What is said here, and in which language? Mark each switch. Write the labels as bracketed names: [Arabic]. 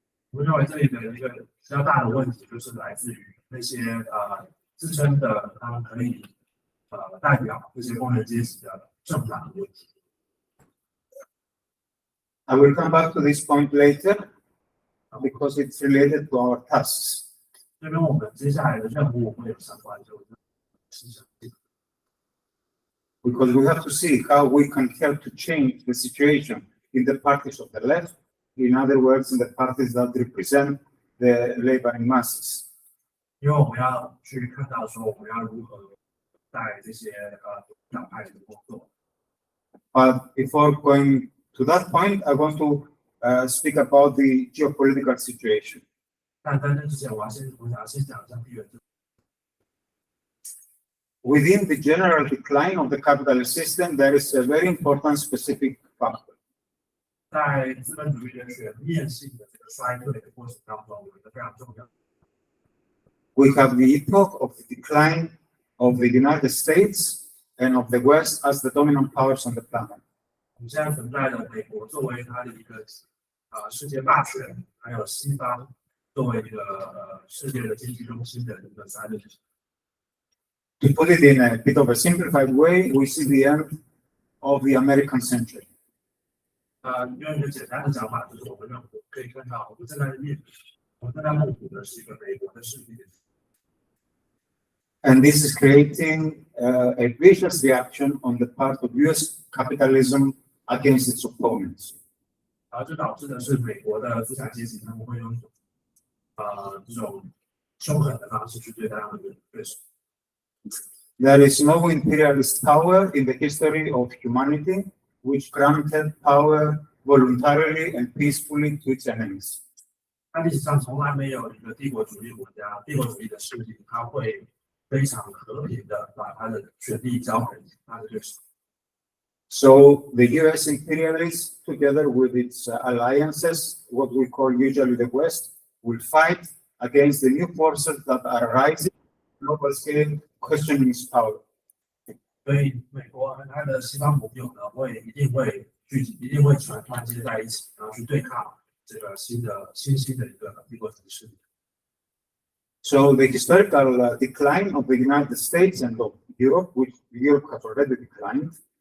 [Chinese] 我认为这里的一个比较大的问题就是来自于那些自称的他们可以代表这些工人阶级的政党的问题。 [English] I will come back to this point later because it's related to our tasks. [Chinese] 这跟我们接下来的任务会有相关，就思想。 [English] Because we have to see how we can help to change the situation in the parties of the left, in other words, in the parties that represent the laboring masses. [Chinese] 因为我们要去看到说，我们要如何在这些党派的工作。 [English] But before going to that point, I want to speak about the geopolitical situation. [Chinese] 但在这之前，我想先讲一下地缘政治。 [English] Within the general decline of the capitalist system, there is a very important specific factor. [Chinese] 在资本主义的全面性的这个衰退的过程当中，有一个非常重要的。 [English] We have the epoch of the decline of the United States and of the West as the dominant powers on the planet. [Chinese] 我们现在存在的美国作为它的一个世界霸权，还有西方作为一个世界的经济中心的一个衰退。 [English] To put it in a bit of a simplified way, we see the end of the American century. [Chinese] 用一个简单的讲法，就是我们可以看到，我们正在目睹的是一个美国的世界。 [English] And this is creating a vicious reaction on the part of US capitalism against its opponents. [Chinese] 这导致的是美国的资产阶级他们会用这种凶狠的方式去对待他们的对手。 [English] There is no imperialist power in the history of humanity which granted power voluntarily and peacefully to its enemies. [Chinese] 但历史上从来没有一个帝国主义国家、帝国主义的势力，它会非常和平的把它的权力交给它的对手。 [English] So the US imperialists, together with its alliances, what we call usually the West, will fight against the new forces that are rising on a global scale, questioning its power. [Chinese] 所以美国和它的西方朋友呢，一定会团结在一起，然后去对抗这个新兴的一个帝国主义势力。 [English] So the historical decline of the United States and of Europe, which Europe has already declined.